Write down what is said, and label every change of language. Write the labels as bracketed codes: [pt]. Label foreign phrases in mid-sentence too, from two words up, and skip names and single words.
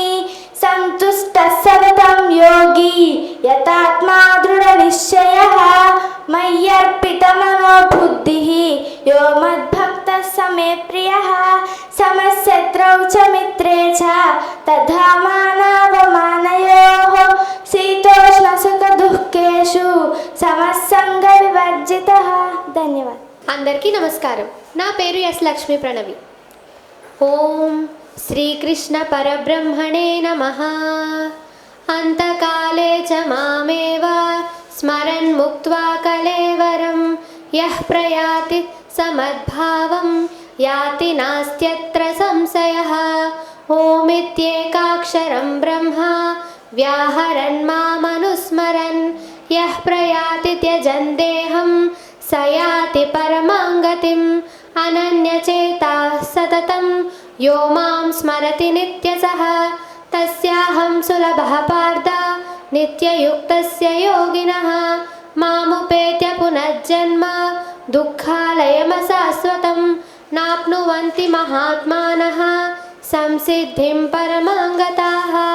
[sa] सन्तुष्टः सततं योगी यतात्मा दृढनिश्चयः मय्यर्पितमनो बुद्धिः यो मद्भक्तः स मे प्रियः समशत्रौ च मित्रे च तथा मानावमानयोः शीतोष्णसुखदुःखेषु समस्सङ्गविवर्जितः ధన్యవాదాలు. [te] అందరికీ నమస్కారం. నా పేరు ఎస్ లక్ష్మీ ప్రణవి. [sa] ఓం శ్రీకృష్ణ పరబ్రహ్మణే నమః. అంతకాలే చ మామేవ స్మరన్ ముక్త్వా కలేవరం యః ప్రయాతి సమద్భావం యాతి నాస్త్యత్ర సంశయః. ఓమిత్యేకాక్షరం బ్రహ్మ వ్యాహరన్ మామనుస్మరన్ యః ప్రయాతి త్యజన్ దేహం स याति परमां गतिम् अनन्यचेताः सततं यो मां स्मरति नित्यशः तस्याहं सुलभः पार्थ नित्ययुक्तस्य योगिनः मामुपेत्य पुनर्जन्म दुःखालयमशाश्वतं नाप्नुवन्ति महात्मानः संसिद्धिं परमां गताः